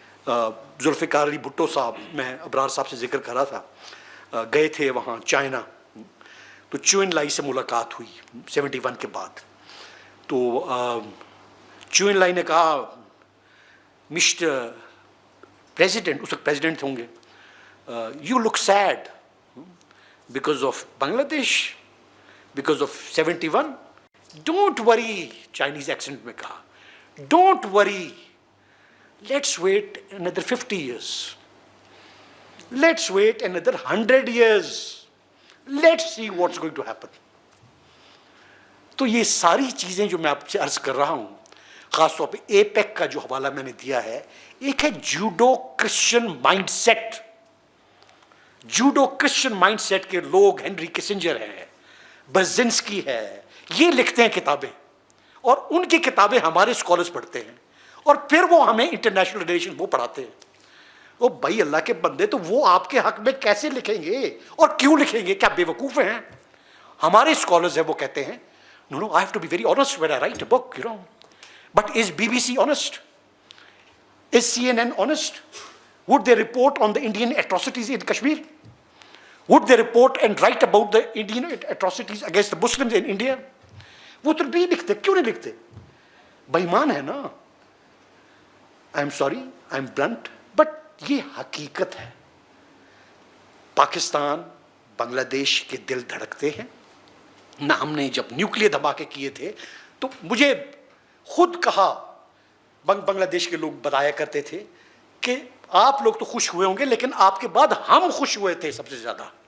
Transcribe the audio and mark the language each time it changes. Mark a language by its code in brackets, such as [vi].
[ur] ذوالفقار علی بھٹو صاحب، میں ابرار صاحب سے ذکر کر رہا تھا، گئے تھے وہاں چائنا، تو چوئن لائی سے ملاقات ہوئی 71 کے بعد. تو چوئن لائی نے کہا مسٹر پریزیڈنٹ، اس وقت پریزیڈنٹ ہوں گے، [en] You look sad because of Bangladesh, because of 71. Don't worry, [ur] Chinese accent میں کہا، [en] Don't worry, let's wait another 50 years, let's wait another 100 years, let's see what's going to happen. [ur] تو یہ ساری چیزیں جو میں آپ سے عرض کر رہا ہوں، خاص طور پہ اے پیک کا جو حوالہ میں نے دیا ہے، ایک ہے judo Christian mind set. Judo Christian mind set کے لوگ ہنری کسنجر ہیں، برزنسکی ہے، یہ لکھتے ہیں کتابیں، اور ان کی کتابیں ہمارے اسکالرس پڑھتے ہیں، اور پھر وہ ہمیں انٹرنیشنل ریلیشن وہ پڑھاتے ہیں. او بھائی اللہ کے بندے، تو وہ آپ کے حق میں کیسے لکھیں گے اور کیوں لکھیں گے؟ کیا بے وقوف ہیں؟ ہمارے اسکالرز ہیں، وہ کہتے ہیں [en] no, I have to be very honest when I write a book, you know. But is BBC honest? Is CNN honest? Would they report on the Indian atrocities in Kashmir? Would they report and write about the Indian atrocities against the Muslims in India? [ur] وہ تو نہیں لکھتے. کیوں نہیں لکھتے؟ بے ایمان ہے نا. [en] I'm sorry, I'm blunt, but [ur] یہ حقیقت ہے. پاکستان بنگلہ دیش کے دل دھڑکتے ہیں. نہ ہم نے جب نیوکلیئر دھماکے کیے تھے تو مجھے خود کہا، بنگلہ دیش کے لوگ بتایا کرتے تھے کہ آپ لوگ تو خوش ہوئے ہوں گے، لیکن آپ کے بعد ہم خوش ہوئے تھے سب سے زیادہ.